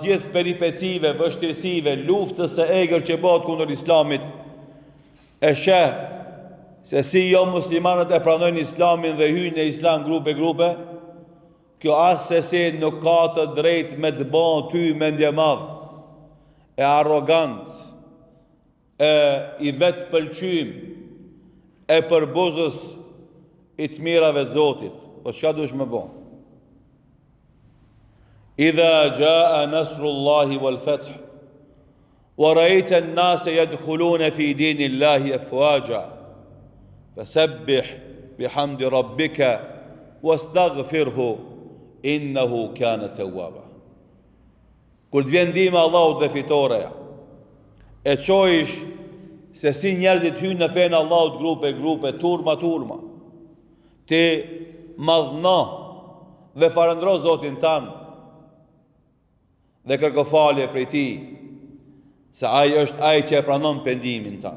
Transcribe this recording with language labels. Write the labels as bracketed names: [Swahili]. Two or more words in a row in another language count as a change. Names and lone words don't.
[Albanian] gjithë peripecive, vështirësive, luftës e egër që bëhet kundër islamit, e sheh se si jo muslimanët e pranojnë islamin dhe hyjnë në islam grupe, kjo asë se nuk ka të drejt me të bon ty mendje madhë, e arrogant, e i vetë pëlqym, e përbuzës i të mirave të Zotit. Po çka duhesh me bon? [Arabic] إذا جاء نصر الله والفتح ورأيت الناس يدخلون في دين الله أفواجا فسبح بحمد ربك واستغفره إنه كان توابا. [Albanian] Kur të vjen ndihma e Allahut dhe fitoreja, e çoish se si njerëzit hyjnë në fenë Allahut grupe, turma, ti madhno dhe falëndro Zotin tanë dhe kërko falje prej ti, se ai është ai që e pranon pendimin tanë.